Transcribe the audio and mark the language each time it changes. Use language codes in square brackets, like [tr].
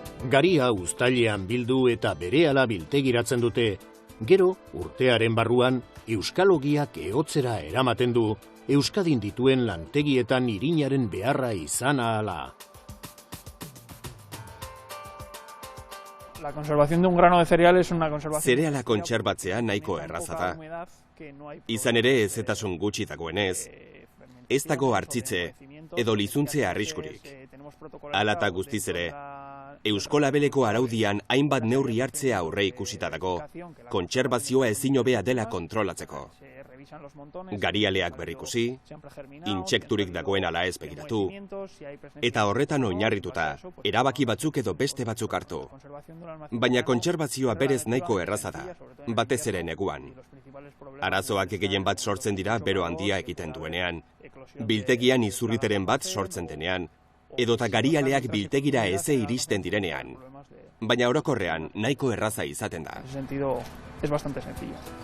[eu] Garia uztailean bildu eta berehala biltegiratzen dute. Gero, urtearen barruan, euskal ogiak ehotzera eramaten du, Euskadin dituen lantegietan irinaren beharra izan ahala. [es] La conservación de un grano de cereal es una conservación... [eu] Zereala kontserbatzea nahiko erraza da. Izan ere ezetasun gutxi dagoenez, ez dago hartzitze edo lizuntze arriskurik. Hala eta guztiz ere, Eusko Labeleko araudian hainbat neurri hartzea aurre ikusita dago, kontserbazioa ezin hobea dela kontrolatzeko. Garialeak berrikusi, intsekturik dagoen ala ez begiratu, eta horretan oinarrituta, erabaki batzuk edo beste batzuk hartu. Baina kontserbazioa berez nahiko erraza da, batez ere neguan. Arazoak gehien bat sortzen dira bero handia egiten duenean, biltegian izurriteren bat sortzen denean, edota garialeak biltegira eze iristen direnean. Baina orokorrean nahiko erraza izaten da. [es] En ese sentido, es bastante sencillo.